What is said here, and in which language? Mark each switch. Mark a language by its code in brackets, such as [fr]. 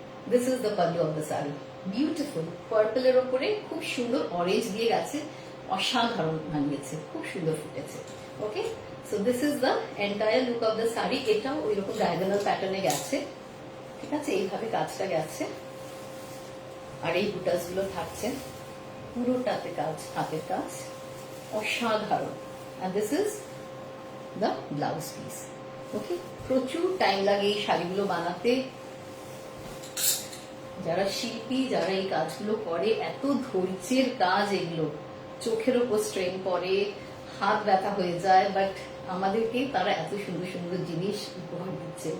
[en] this is the pallu of the sari, [bn] beautiful পার্পলের ওপরে খুব সুন্দর অরেঞ্জ দিয়ে গেছে, অসাধারণ মানিয়েছে, খুব সুন্দর ফুটেছে। ওকে, [en] So this is the entire look of the sari. [bn] এটাও ওই রকম ডায়াগোনাল প্যাটার্নে গেছে, ঠিক আছে, এইভাবে কাজটা গেছে, আর এই বুটাস গুলো থাকছে, পুরোটাতে কাজ, হাতের কাজ, অসাধারণ। [en] and this is the blouse piece. [bn] ওকে, প্রচুর টাইম লাগে এই শাড়িগুলো বানাতে। যারা শিল্পী, যারা এই কাজগুলো করে, এত ধৈর্যের কাজ এগুলো, চোখের ওপর স্ট্রেন পড়ে, হাত ব্যথা হয়ে যায়, বাট আমাদেরকে তারা এত সুন্দর সুন্দর জিনিস উপহার দিচ্ছে।